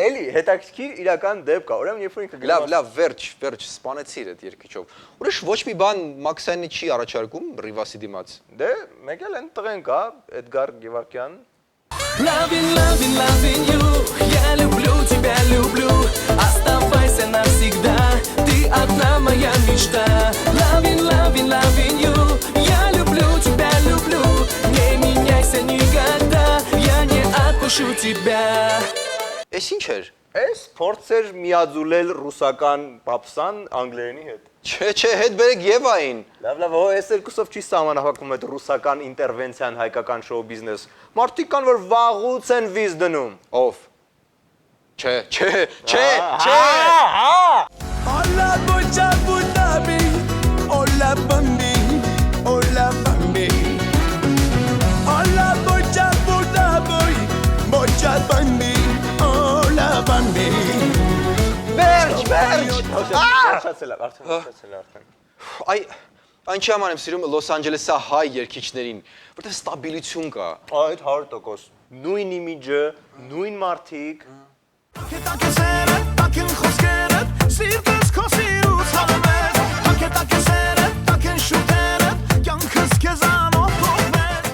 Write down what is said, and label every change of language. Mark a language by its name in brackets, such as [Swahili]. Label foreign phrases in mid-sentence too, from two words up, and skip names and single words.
[Armenian] Էլի, հետաքրքիր իրական դեպք է, ուրեմն երբ որ ինքը Լավ, վերջ, սպանեցիր այդ երկիչով։ Ուրիշ ոչ մի բան Մաքսյանի չի առաջարկում Ռիվասի դիմաց։ Դե, մեկ էլ են տղեն կա, Էդգար Գևորգյան։ [English] Loving you, [Russian] я люблю тебя, люблю. Оставайся навсегда, ты одна моя мечта. [English] Loving you, [Russian] я люблю тебя, люблю. Не меняйся никогда, я не отпущу тебя. [Armenian] Էս ինչ էր։ Էս փորձեր միաձուլել ռուսական պապսան անգլերենի հետ։ Չէ, հետ բերեք Եվային։ Լավ, այս երկուսով չի սահմանափակվում այդ ռուսական ինտերվենցիան հայկական շոու բիզնես։ Մարդիկ կան, որ վաղուց են վիզ դնում։ Ով։ Չէ։ Hola, bocha, butabi. Hola, bambi. Hola, bambi. Hola, bocha, butabi. Bocha, bambi. Hola, bambi. Վերջ։ Արդեն։ Այ այնչի համար եմ սիրում Լոս Անջելեսի հայ երգիչներին, որտեղ ստաբիլություն կա։ Այդ 100%։ Նույն իմիջը, նույն մարդիկ։ Հետակեսերը, տակեն խոսքերը, սիրտս քո սիրուց հավես, հետակեսերը, տակեն շուտերը, կյանքս քեզանով փոխվեց։